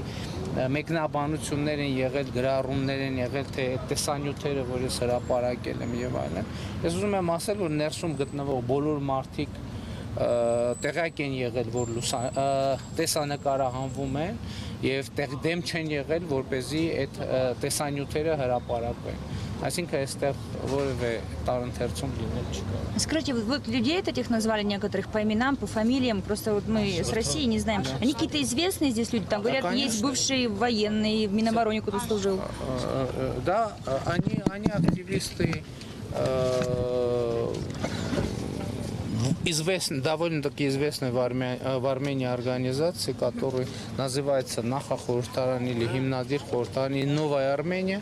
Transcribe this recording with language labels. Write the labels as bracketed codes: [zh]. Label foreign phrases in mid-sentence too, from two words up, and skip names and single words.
[hy] մեկնաբանություններ են եղել, գրառումներ են եղել, թե տեսանյութերը, որ ես հրապարակել եմ եւ այլն։ Ես ուզում եմ ասել, որ ներսում գտնվող բոլոր մարդիկ տեղյակ են եղել, որ տեսանկարահանվում են եւ դեմ չեն եղել, որպեսզի այդ տեսանյութերը հրապարակվեն։ Այսինքն այստեղ որևէ տարընթերցում լինել չկա։ [ru] Скажите, вот людей этих назвали некоторых по именам, по фамилиям, просто вот мы с России не знаем. Они какие-то известные здесь люди, там говорят, есть бывший военный, в Минобороне кто-то служил. Да, они активисты довольно-таки известной в Армении организации, которая называется Нахахуртаран или Гимнадир Хуртаран и Новая Армения.